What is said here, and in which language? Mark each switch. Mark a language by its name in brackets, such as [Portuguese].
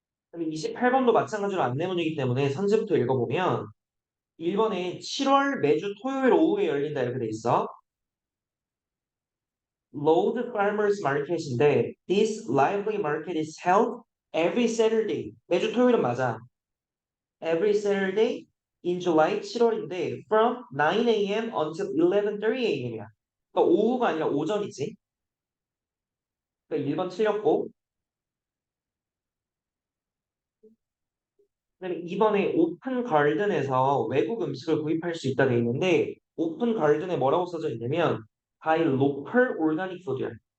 [Korean] 그다음에 28번도 마찬가지로 안내문이기 때문에 선지부터 읽어보면 1번에 7월 매주 토요일 오후에 열린다 이렇게 돼 있어. [English] Lord Farmers Market인데 this lively market is held every Saturday. [Korean] 매주 토요일은 맞아. [English] Every Saturday in July [Korean] 7월인데 [English] from 9 a.m. until 11:30 a.m.이야. [Korean] 그러니까 오후가 아니라 오전이지. 그러니까 1번 틀렸고. 그다음에 이번에 오픈 가든에서 외국 음식을 구입할 수 있다 돼 있는데 오픈 가든에 뭐라고 써져 있냐면 [English] by local organic food [Korean] 야.